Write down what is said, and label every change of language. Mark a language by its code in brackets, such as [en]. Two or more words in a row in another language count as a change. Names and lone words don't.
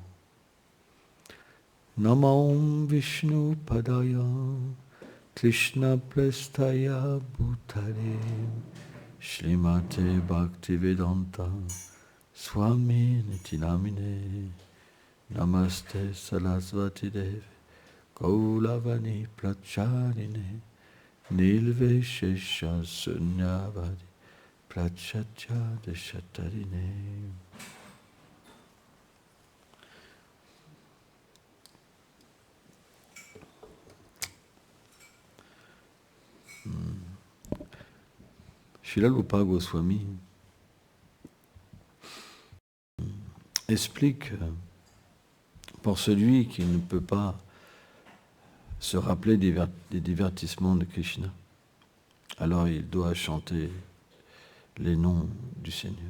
[sa] Namam Vishnu Padaya Krishna Prestaya Bhutale Shrimate Bhaktivedanta Swami Nitinamine Namaste Sarasvati Devi Gaulavani Pracharine Nilveshesha Sunyavadi Prachatya Deshatarine. [fr] Srila Rupa Goswami explique pour celui qui ne peut pas se rappeler des divertissements de Krishna, alors il doit chanter les noms du Seigneur.